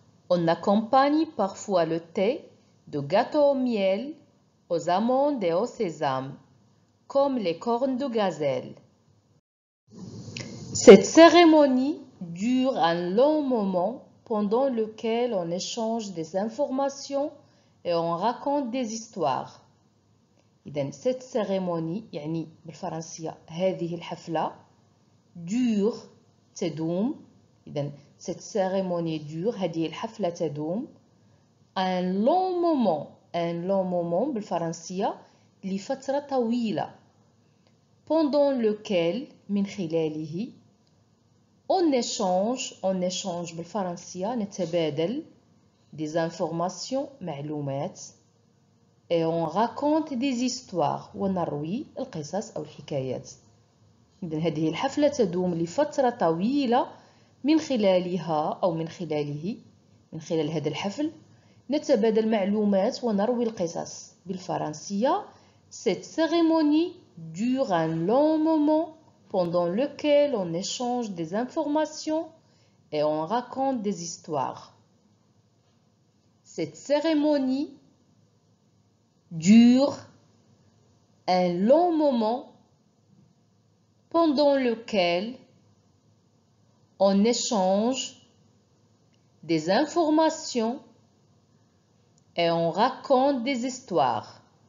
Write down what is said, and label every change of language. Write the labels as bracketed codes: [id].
[fr] On accompagne parfois le thé de gâteau au miel, aux amandes et au sésame, comme les cornes de gazelle. Cette cérémonie dure un long moment pendant lequel on échange des informations et on raconte des histoires. [ar] إذن [fr] cette cérémonie [ar] يعني بالفرنسية هذه الحفلة [fr] dure [ar] تدوم. [fr] إذن cette cérémonie dure [ar] هذه الحفلة تدوم [fr] un long moment [ar] بالفرنسية لفترة طويلة [fr] pendant lequel [ar] من خلاله [fr] on échange [ar] بالفرنسية نتبادل [fr] des informations [ar] معلومات [fr] et on raconte des histoires [ar] ونروي القصص أو الحكايات. إذن هذه الحفلة تدوم لفترة طويلة من خلالها أو من خلال هذا الحفل نتبادل معلومات ونروي القصص. بالفرنسية [fr] cette cérémonie dure un long moment pendant lequel on échange des informations et on raconte des histoires. Cette cérémonie dure un long moment pendant lequel on échange des informations et on raconte des histoires.